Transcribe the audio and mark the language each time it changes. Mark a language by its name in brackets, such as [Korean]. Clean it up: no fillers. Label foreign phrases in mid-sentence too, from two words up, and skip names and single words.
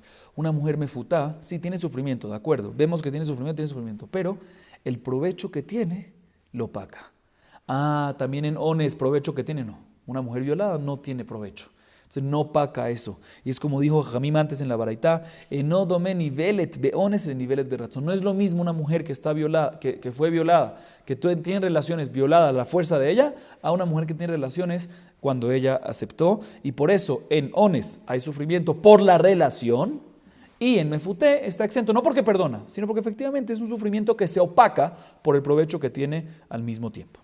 [Spanish] Una mujer mefutá, sí tiene sufrimiento, de acuerdo. Vemos que tiene sufrimiento, pero el provecho que tiene lo paga. También en ones, provecho que tiene, no. Una mujer violada no tiene provecho. Entonces no paga eso. Y es como dijo Jamim antes en la baraitá, no [Hebrew] דומה נבעלת באונס לנבעלת ברצון. [Spanish] No es lo mismo una mujer que está violada, que fue violada, que tiene relaciones violada a la fuerza de ella, a una mujer que tiene relaciones cuando ella aceptó. Y por eso en ones hay sufrimiento por la relación y en mefuté está exento, no porque perdona, sino porque efectivamente es un sufrimiento que se opaca por el provecho que tiene al mismo tiempo.